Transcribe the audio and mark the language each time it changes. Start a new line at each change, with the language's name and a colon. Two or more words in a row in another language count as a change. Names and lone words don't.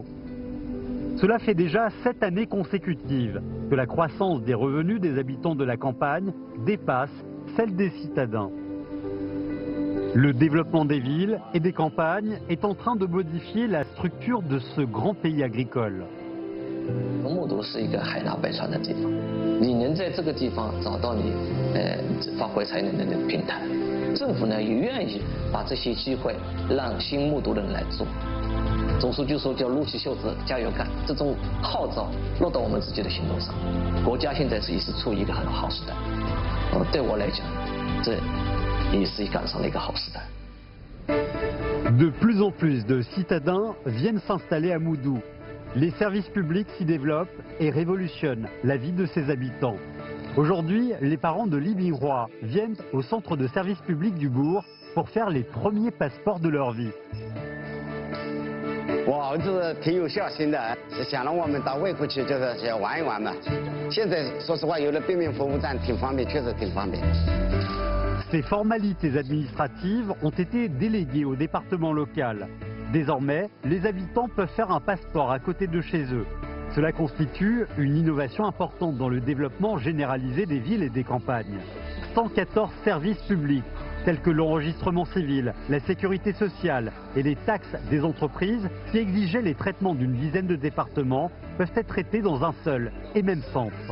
French: Cela fait déjà 7 années consécutives que la croissance des revenus des habitants de la campagne dépasse celle des citadins. Le développement des villes et des campagnes est en train de modifier la structure de ce grand pays agricole.
Chinese: 木渎是一个海纳百川的地方，你能在这个地方找到你发挥才能的平台。政府呢也愿意把这些机会让新木渎的人来做。总书记说叫撸起袖子加油干，这种号召落到我们自己的行动上。国家现在也是处于一个很好时代，对我来讲，这也是赶上了一个好时代。
French: De plus en plus de citadins viennent s'installer à Moudou. Les services publics s'y développent et révolutionnent la vie de ses habitants. Aujourd'hui, les parents de Li Minghua viennent au centre de service public du bourg pour faire les premiers passeports de leur vie.
Chinese: 我儿子挺有孝心的，想让我们到外国去就是玩一玩嘛。现在说实话，有了便民服务站挺方便，确实挺方便。
French: Ces formalités administratives ont été déléguées au département local. Désormais, les habitants peuvent faire un passeport à côté de chez eux. Cela constitue une innovation importante dans le développement généralisé des villes et des campagnes. 114 services publics, tels que l'enregistrement civil, la sécurité sociale et les taxes des entreprises, qui exigeaient les traitements d'une dizaine de départements, peuvent être traités dans un seul et même centre.